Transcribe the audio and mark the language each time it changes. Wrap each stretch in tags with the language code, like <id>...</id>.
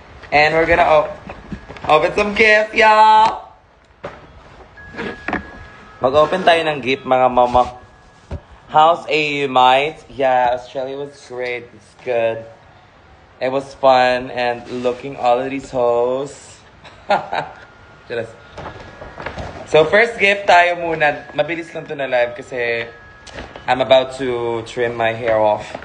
<en>And we're gonna open some gifts, y'all!</en> <tl>Mag-open tayo ng gift, mga mama.</tl> <en>How's AU, mate? Yeah, Australia was great. It's good. It was fun and looking all of these hoes. Just. So first gift</en> <tl>tayo muna. Mabilis lang to na live kasi</tl> <en>I'm about to trim my hair off.</en>